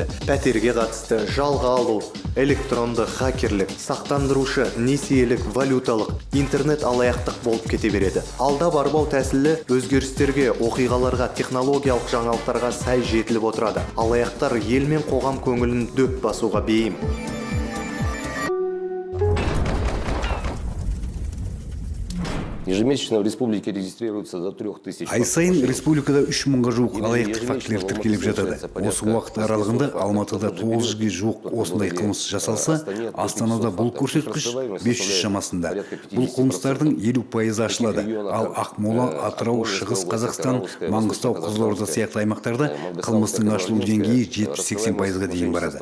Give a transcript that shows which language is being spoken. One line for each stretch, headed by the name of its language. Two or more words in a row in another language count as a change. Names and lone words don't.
Kazakh: Пәтерге қатысты, жалға алу, электронды, хакерлік, сақтандырушы, несиелік, валюталық, интернет алаяқтық болып кете береді. Алда барбау тәсілі өзгерістерге, оқиғаларға, технологиялық жаңалықтарға сай жетіліп отырады. Алаяқтар ел мен қоғам көңілін дөп басуға бейім.
Russian: Ежемесячно в республике регистрируется до 3000.
Kazakh: Ай сайын республикада 3000-ға жуық алаяқтық фактілер тіркеліп жатады. Осы уақыт аралығында Алматыда 900-ге жуық осындай қылмыс жасалса, Астанада бұл көрсеткіш 500 шамасында. Бұл қылмыстардың 50% ашылады. Ал Ақмола, Атырау, Шығыс Қазақстан, Маңғыстау, Қызылорда сияқты аймақтарда қылмыстың ашылу деңгейі 70-80%-ға дейін барады.